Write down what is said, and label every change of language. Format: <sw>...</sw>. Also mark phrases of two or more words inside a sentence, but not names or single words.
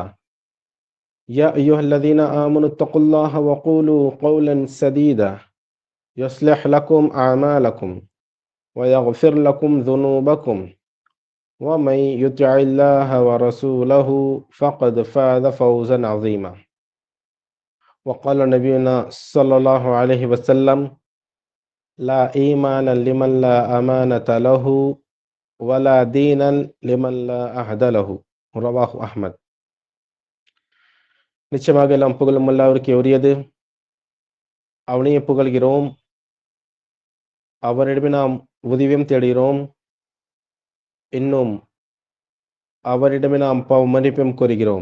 <ar>يا أيها الذين آمنوا اتقوا الله وقولوا قولا سديدا يصلح لكم أعمالكم ويغفر لكم ذنوبكم ومن يطع الله ورسوله فقد فاز فوزا عظيما. وقال نبينا صلى الله عليه وسلم لا إيمان لمن لا أمانة له ولا دينا لمن لا أحد له. رواه أحمد.</ar> <ta>நிச்சயமாக எல்லாம் புகழும் அல்லாஹ்விற்கே உரியது. அவனையே புகழ்கிறோம், அவரிடமே நாம் உதவியும் தேடுகிறோம், இன்னும் அவரிடமே நாம் மன்னிப்பும் கோருகிறோம்.</ta>